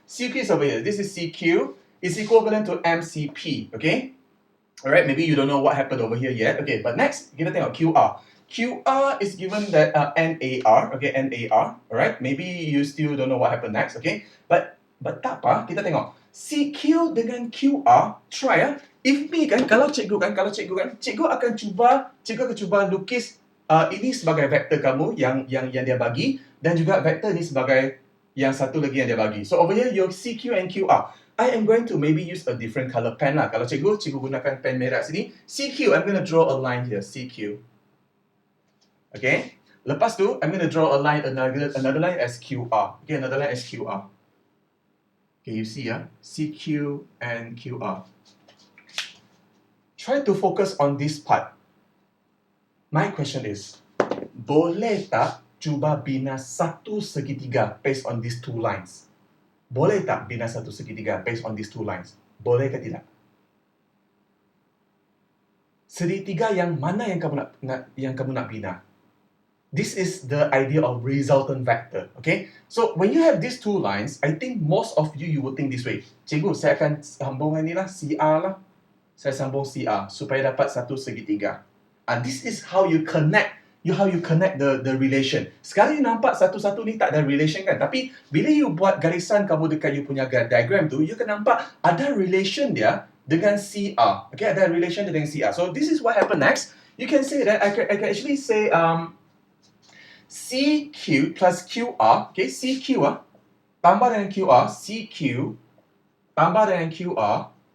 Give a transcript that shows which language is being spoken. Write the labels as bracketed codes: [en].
[en] CQ is over here. This is CQ. Is equivalent to MCP. Okay. Alright, maybe you don't know what happened over here yet. Okay, but next, kita tengok QR. QR is given that NAR, okay, NAR, alright? Maybe you still don't know what happened next, okay? [ms] But tak apa, kita tengok. CQ dengan QR, try ya. If me kan, kalau cikgu akan cuba lukis ini sebagai vektor kamu yang dia bagi, dan juga vektor ni sebagai yang satu lagi yang dia bagi. [en] So over here, your CQ and QR. I am going to maybe use a different color pen lah. [ms] Kalau cikgu gunakan pen merah sini. CQ, I'm going to draw a line here. CQ. Okay. [en] Lepas tu, I'm going to draw a line, another line as QR. Okay, another line as QR. Okay, you see ya. CQ and QR. Try to focus on this part. [ms] My question is, boleh tak cuba bina satu segitiga based on these two lines? Boleh tak bina satu segitiga based on these two lines? Boleh ke tidak? Segitiga yang mana yang kamu nak bina? [en] This is the idea of resultant vector. Okay? So when you have these two lines, I think most of you will think this way. [ms] Cikgu, saya akan sambungkan ni lah, CR lah. Saya sambung CR supaya dapat satu segitiga. [en] This is how you connect the relation. [ms] Sekarang you nampak satu-satu ni tak ada relation kan? Tapi bila you buat garisan kamu dekat you punya diagram tu, you can nampak ada relation dia dengan CR. Okay, ada relation dengan CR. [en] So this is what happened next. You can say that I can actually say CQ plus QR. [ms] Okay, CQ tambah dengan QR, CQ tambah dengan QR.